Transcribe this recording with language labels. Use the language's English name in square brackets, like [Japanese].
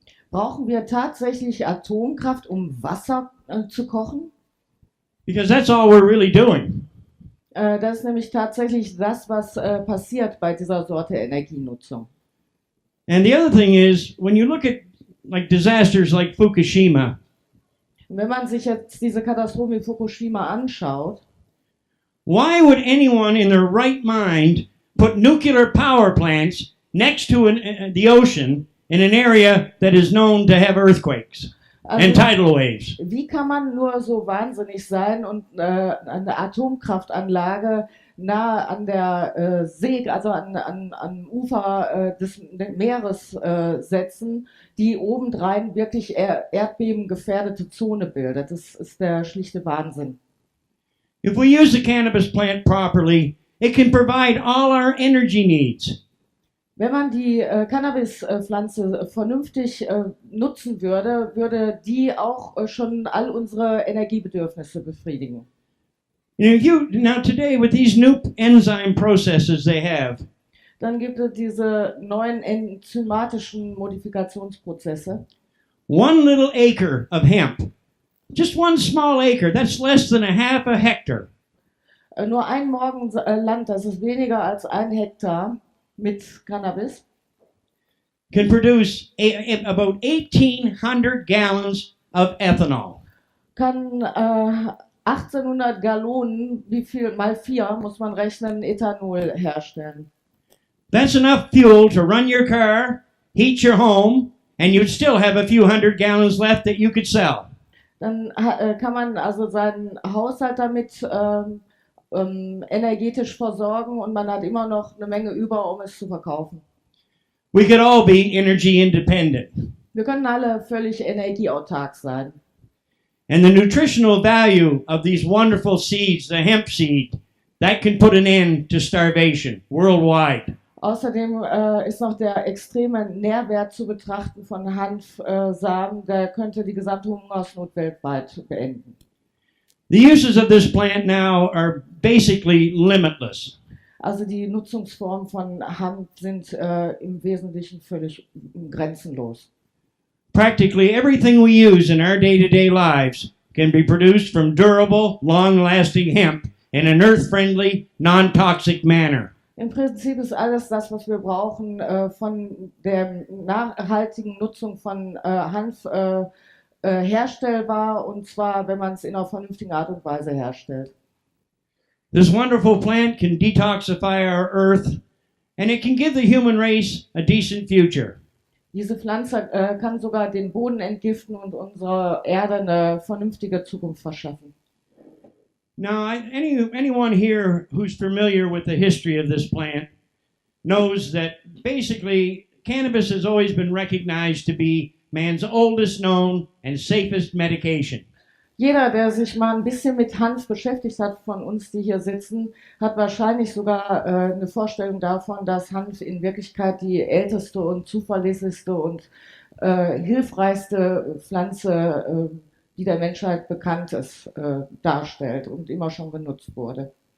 [German] Brauchen wir tatsächlich Atomkraft, um Wasser zu kochen? [English] Because that's all we're really doing. [German] Das ist nämlich tatsächlich das, was passiert bei dieser Sorte Energienutzung. [English] And the other thing is, when you look at like disasters like Fukushima, [German] Und wenn man sich jetzt diese Katastrophe in Fukushima anschaut, [English] why would anyone in their right mind put nuclear power plants next to the ocean in an area that is known to have earthquakes and tidal waves? [German] Wie kann man nur so wahnsinnig sein und eine Atomkraftanlage nahe an der See, also am Ufer des Meeres setzen, die obendrein wirklich erdbebengefährdete Zone bildet? Das ist der schlichte Wahnsinn. [English] If we use the cannabis plant properly, it can provide all our energy needs. [German] Wenn man die Cannabispflanze vernünftig nutzen würde, würde die auch schon all unsere Energiebedürfnisse befriedigen. [English] Now today with these new enzyme processes they have, [German] Dann gibt es diese neuen enzymatischen Modifikationsprozesse. [English] one little acre of hemp, just one small acre, that's less than a half a hectare. [German] Nur ein Morgenland, das ist weniger als 1 Hektar mit Cannabis, [English] Can produce about 1,800 gallons of ethanol. [German] kann 1800 Gallonen, wie viel mal 4 muss man rechnen, Ethanol herstellen. [English] That's enough fuel to run your car, heat your home, and you'd still have a few hundred gallons left that you could sell. [German] Dann kann man also seinen Haushalt damit energetisch versorgen und man hat immer noch eine Menge über, um es zu verkaufen. [English] We could all be energy independent. [German] Wir können alle völlig energieautark sein. [English] And the nutritional value of these wonderful seeds, the hemp seed, that can put an end to starvation worldwide. [German] Außerdem ist noch der extreme Nährwert zu betrachten von Hanfsamen, der könnte die gesamte Hungersnot weltweit beenden. [English] The uses of this plant now are basically limitless. [German] Also die Nutzungsformen von Hanf sind im Wesentlichen völlig grenzenlos. [English] Practically everything we use in our day-to-day lives can be produced from durable, long-lasting hemp in an earth-friendly, non-toxic manner. [German] Im Prinzip ist alles das, was wir brauchen, von der nachhaltigen Nutzung von Hanf herstellbar, und zwar, wenn man es in einer vernünftigen Art und Weise herstellt. [English] This wonderful plant can detoxify our earth, and it can give the human race a decent future. [German] Diese Pflanze kann sogar den Boden entgiften und unserer Erde eine vernünftige Zukunft verschaffen. [English] Now, anyone here who's familiar with the history of this plant knows that basically cannabis has always been recognized to be man's oldest known and safest medication. [German] Jeder, der sich mal ein bisschen mit Hanf beschäftigt hat, von uns, die hier sitzen, hat wahrscheinlich sogar eine Vorstellung davon, dass Hanf in Wirklichkeit die älteste und zuverlässigste und hilfreichste Pflanze, die der Menschheit bekannt ist, darstellt und immer schon genutzt wurde.